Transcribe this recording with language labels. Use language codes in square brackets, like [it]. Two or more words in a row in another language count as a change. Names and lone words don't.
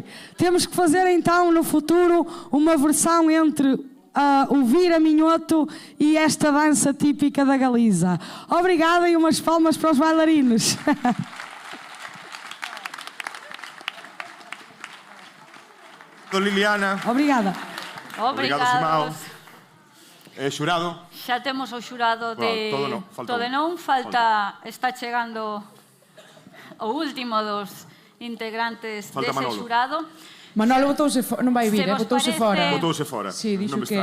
[pt] Temos que fazer então no futuro uma versão entre o Vira Minhoto e esta dança típica da Galiza. Obrigada e umas palmas para os bailarinos. Liliana. Obrigada. Obrigado, Simao. [gl] Xurado. Xa temos o xurado de... Todo non, falta todo non, falta... Está chegando o último dos integrantes Falta dese Manolo. xurado. Manolo botouse non vai vir, Se vos botouse parece- fora. Botouse fora. Sí, dixo Non me que...